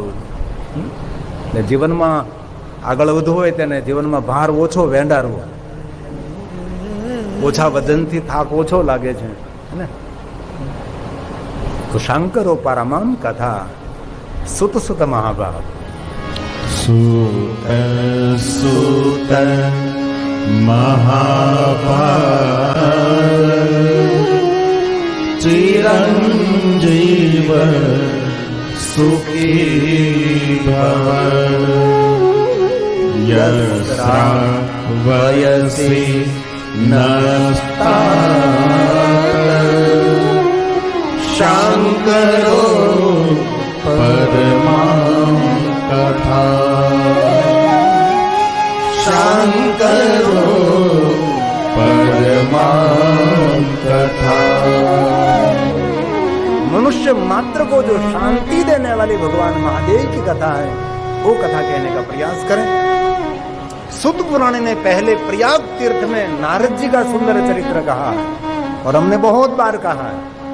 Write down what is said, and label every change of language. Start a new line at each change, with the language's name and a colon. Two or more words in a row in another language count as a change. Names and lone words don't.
Gujarati: એટલે જીવનમાં આગળ વધવું હોય તેને જીવનમાં ભાર ઓછો વેંડારવો, ઓછા વજનથી થાક ઓછો લાગે છે ને।
Sanskrit: તો શંકરો પરમામ કથા સુત સુત મહાભાવ। सुत सुत महाभाव चिरंजीव सुखी भव यस्रावयसि नस्तात शंकरो परमां कथा। शंकरो परमां कथा।
Hindi: मनुष्य मात्र को जो शांति देने वाली भगवान महादेव की कथा है, वो कथा कहने का प्रयास करें। सुत पुराण ने पहले प्रयाग तीर्थ में नारद जी का सुंदर चरित्र कहा है, और हमने बहुत बार कहा है।